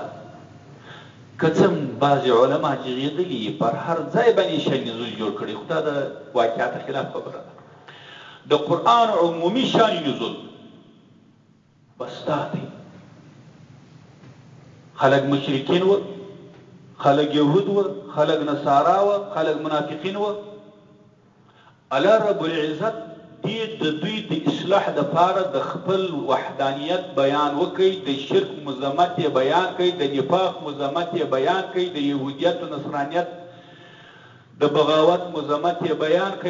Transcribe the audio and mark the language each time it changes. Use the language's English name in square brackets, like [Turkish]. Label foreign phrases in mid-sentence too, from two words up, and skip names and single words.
[Pashto] که څه بعضې علما جغېدلي پر هر ځای باندې شان نزول جوړ کړي، خو دا د واقعاتو خلاف خبره ده. د قرآن عمومي شان نزول بس دا دی. خلق مشرکین و، خلق یهود و، خلق نصارا و، خلق منافقین و. الله رب العزت دې د دوی د اصلاح دپاره د خپل وحدانیت بیان وکړي، د شرک مذمت یې بیان کړي، د نفاق مذمت یې بیان کړي، د یهودیت و نصرانیت د بغاوت مذمت یې بیان کړي.